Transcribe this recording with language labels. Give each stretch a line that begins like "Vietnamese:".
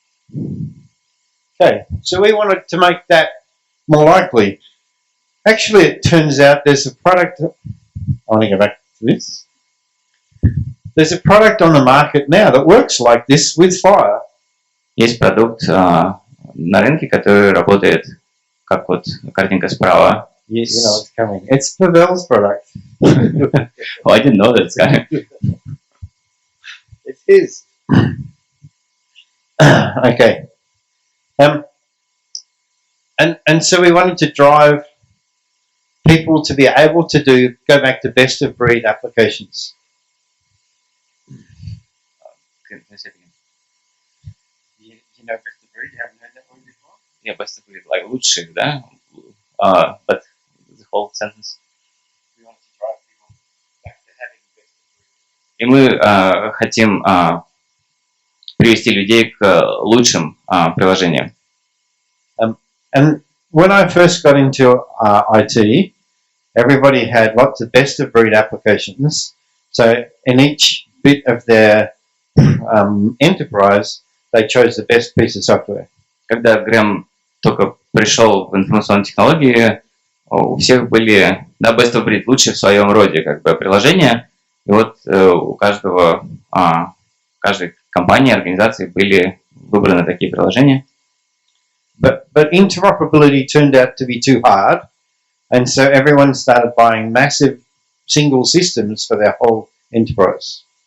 English: Okay, so we wanted to make that more likely. Actually, it turns out there's a product. I want to go back to this. There's a product on the market now that works like this with FHIR.
Russian: Есть продукт на рынке, который работает, как вот картинка справа.
English: You know it's coming. It's Pavel's product. Oh, I didn't know that. It is. Okay. And so we wanted to drive people to be able to go back to best of breed applications. You know best of breed? You haven't heard that word before? Yeah, best of breed, like
Russian: лучших, да?
English: But the whole sentence. We wanted to drive people back to having best of breed. И мы хотим привести людей к лучшим приложениям. And when I first got into IT, everybody had lots of best of breed applications. So in each bit of their enterprise, they chose the best piece of software.
Russian: Когда Грэм только пришел в информационные технологии, у всех были
English: best of breed,
Russian: лучшие в своем роде как бы приложения. И вот у каждой компании, организации были выбраны такие приложения.
English: But interoperability turned out to be too hard, and so everyone started buying massive single systems for their whole enterprise.